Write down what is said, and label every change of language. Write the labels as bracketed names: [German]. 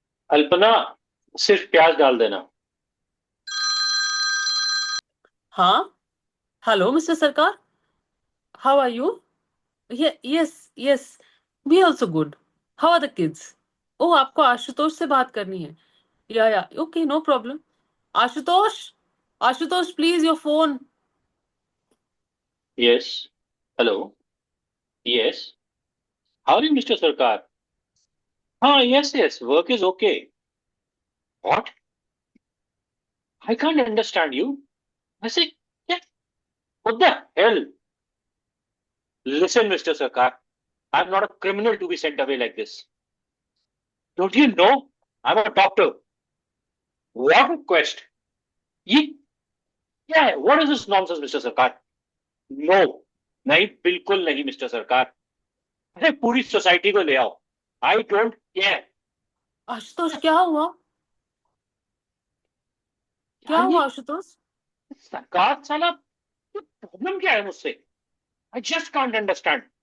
[Hindi] अल्पना, सिर्फ प्याज डाल देना। [English] हाँ? Hello, Mr. Sarkar. How are you? Yeah, yes. We also good. How are the kids? [Hindi] Oh, आपको आशुतोष से बात करनी है. [English] Yeah. Okay, no problem. Ashutosh, please, your phone. Yes. Hello. Yes. How are you, Mr. Sarkar? Yes. Work is okay. What? I can't understand you. I say, yeah. What the hell? Listen, Mr. Sarkar. I'm not a criminal to be sent away like this. Don't you know? I'm a doctor. What request? Yeah, what is this nonsense, Mr. Sarkar? No. [Hindi] नहीं, बिल्कुल नहीं, mister सरकार. अरे पूरी society को ले आओ. [English] I don't care. [Hindi] Ashutosh, क्या हुआ? क्या हुआ आशुतोष? सरकार साला, प्रॉब्लम क्या है मुझसे? [English] I just can't understand.